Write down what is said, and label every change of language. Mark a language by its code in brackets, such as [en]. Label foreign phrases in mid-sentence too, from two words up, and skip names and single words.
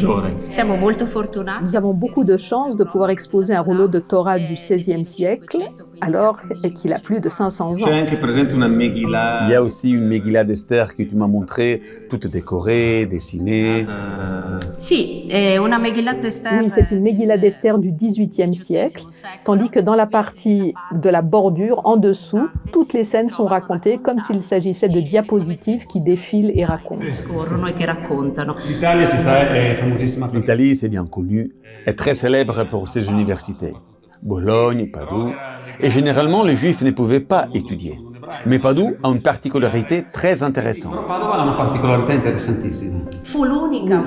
[fr] Nous avons beaucoup de chance de pouvoir exposer un rouleau de Torah du XVIe siècle. alors qu'il a plus de 500 ans. Il y a aussi une Megillah d'Esther que tu m'as montrée, toute décorée, dessinée. [it] Sì, è una Megillat Esther. [fr] Oui, c'est une Megillah d'Esther du XVIIIe siècle, tandis que dans la partie de la bordure, en dessous, toutes les scènes sont racontées comme s'il s'agissait de diapositives qui défilent et racontent. [it] Scorrono e che raccontano. [fr] L'Italie, c'est bien connu, est très célèbre pour ses universités. Bologne, Padoue. Et généralement, les Juifs ne pouvaient pas étudier. Mais Padoue a une particularité très intéressante. [it] Fu l'unica.